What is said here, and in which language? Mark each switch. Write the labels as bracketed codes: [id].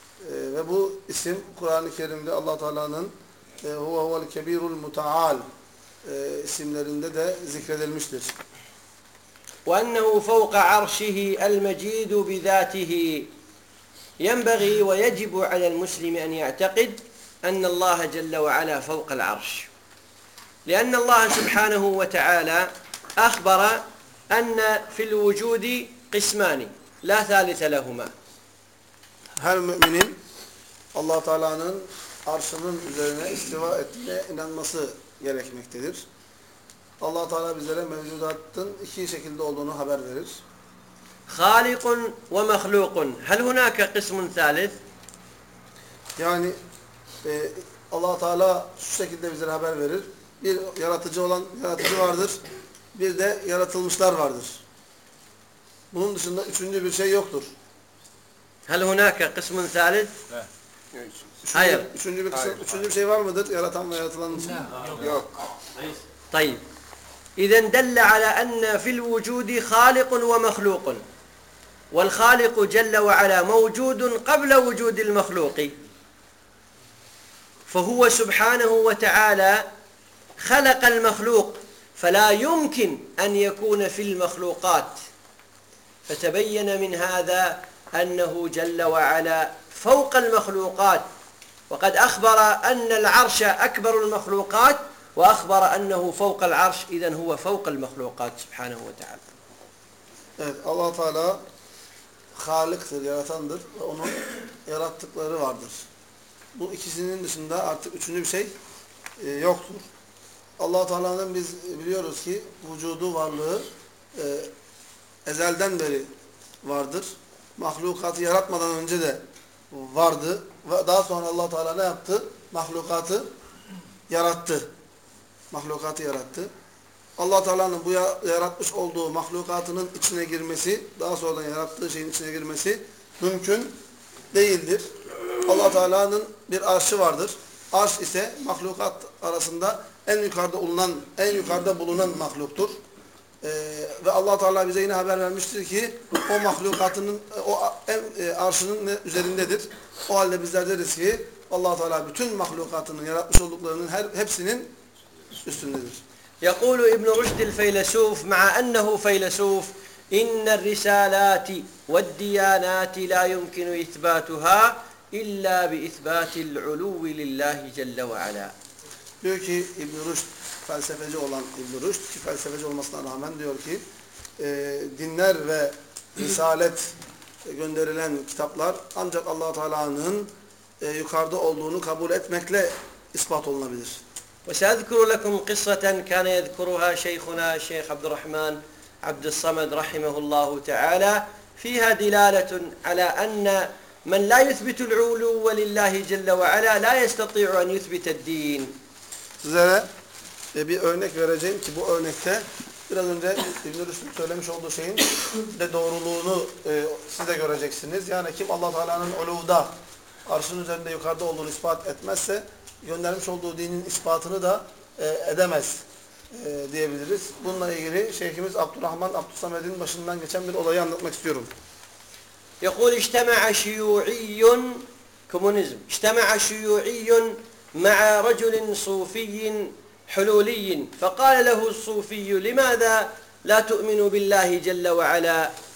[tr] Ve bu isim Kur'an-ı Kerim'de Allah-u Teala'nın [ar] وَهُوَ الْكَبِيرُ الْمُتَعَالِ [tr] isimlerinde de zikredilmiştir. [ar] وأنه فوق عرشه المجيد بذاته ينبغي ويجب على المسلم أن يعتقد أن الله جل وعلا فوق العرش لأن الله سبحانه وتعالى أخبر أن في الوجود قسمان لا ثالث لهما. هل مؤمنين الله تعالى [tr] عرشının üzerine istiva ettiğine inanması gerekmektedir. Allah Teala bizlere mevcudatın iki şekilde olduğunu haber verir. [ar] Halikun ve mahlukun. Hal hunaka kısmun thalith? [tr] Yani Allah Teala şu şekilde bize haber verir. Bir yaratıcı olan yaratıcı vardır. Bir de yaratılmışlar vardır. Bunun dışında üçüncü bir şey yoktur. [ar] Hal hunaka kısmun thalith? [tr] Hayır. Üçüncü bir kısım, üçüncü bir şey var mıdır? Yaratan ve yaratılan için? Yok. Tayyip. [ar] إذن دل على أن في الوجود خالق ومخلوق والخالق جل وعلا موجود قبل وجود المخلوق فهو سبحانه وتعالى خلق المخلوق فلا يمكن أن يكون في المخلوقات فتبين من هذا أنه جل وعلا فوق المخلوقات وقد أخبر أن العرش أكبر المخلوقات وأخبر أنه فوق العرش إذن هو فوق المخلوقات سبحانه وتعالى. [tr] Evet, Allah Teala Halik'tir, yaratandır ve onun yarattıkları vardır. Bu ikisinin dışında artık üçüncü bir şey yoktur. Allah Teala'nın biz biliyoruz ki vücudu, varlığı ezelden beri vardır. Mahlukatı yaratmadan önce de vardı ve daha sonra Allah Teala ne yaptı? Mahlukatı yarattı. Mahlukatı yarattı. Allah Teala'nın bu yaratmış olduğu mahlukatının içine girmesi, daha sonradan yarattığı şeyin içine girmesi mümkün değildir. Allah Teala'nın bir arşı vardır. Arş ise mahlukat arasında en yukarıda bulunan mahluktur. Ve Allah Teala bize yine haber vermiştir ki o mahlukatının arşının üzerindedir. O halde bizler deriz ki Allah Teala bütün mahlukatının yaratmış olduklarının hepsinin [ar] يقول ابن رشد الفيلسوف مع أنه فيلسوف إن الرسالات والديانات لا يمكن إثباتها إلا بإثبات العلو لله جل وعلا. [tr] Diyor ki İbn Rushd, felsefeci olan İbn Rushd ki felsefeci olmasına rağmen diyor ki dinler ve risalet gönderilen kitaplar ancak Allah Teala'nın yukarıda olduğunu kabul etmekle ispat olunabilir. [ar] وسأذكر لكم قصة كان يذكرها شيخنا الشيخ عبد الرحمن عبد الصمد رحمه الله تعالى فيها دلالة على أن من لا يثبت العلو لله جل وعلا لا يستطيع أن يثبت الدين. [tr] Size bir örnek vereceğim ki bu örnekte biraz önce İbn Rushd'un söylemiş olduğu şeyin de doğruluğunu siz de göreceksiniz. Yani kim Allah Teala'nın uluvda arşın üzerinde yukarıda olduğunu ispat etmezse göndermiş olduğu dinin ispatını da edemez diyebiliriz. Bununla ilgili Şeyhimiz Abdurrahman Abdussamed'in başından geçen bir olayı anlatmak istiyorum. [ar] يقول اجتمع شيوعي كومونيزم اجتمع شيوعي مع رجل صوفي حلولي فقال له الصوفي لماذا لا تؤمن بالله جل وعلا.